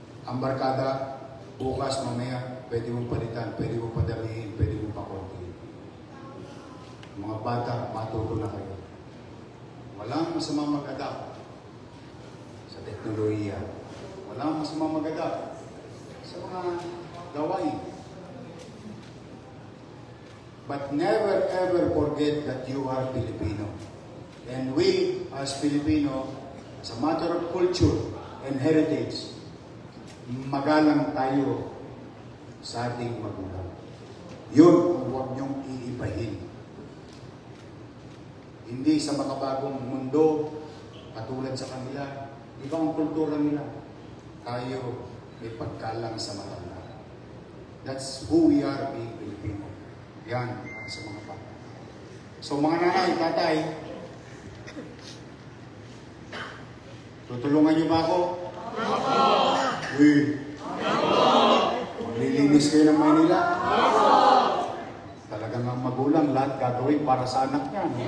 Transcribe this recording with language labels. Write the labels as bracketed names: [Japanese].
[Filipino] Ang barkada, bukas, mamaya, pwede mong palitan, pwede mong padamihin, pwede mong pakontiin. Mga bata, matuto na kayo. Walang masama mag-adapt sa teknolohiya. Walang masama mag-adapt sa mga gawain. [English] But never ever forget that you are Filipino. And we, as Filipino, as a matter of culture and heritage, magalang tayo sa ating magulang. [Filipino] Yun ang huwag niyong iibahin. Hindi sa makabagong mundo, katulad sa kanila, ibang kultura nila, tayo may pagkalang sa matanda. [English] That's who we are being Filipino. [Filipino] Yan ang sa mga bata. So mga nanay, tatay, tutulungan niyo ba ako? Uy! Maglilinis kayo ng Maynila? Talagang ang magulang, lahat gagawin para sa anak niya.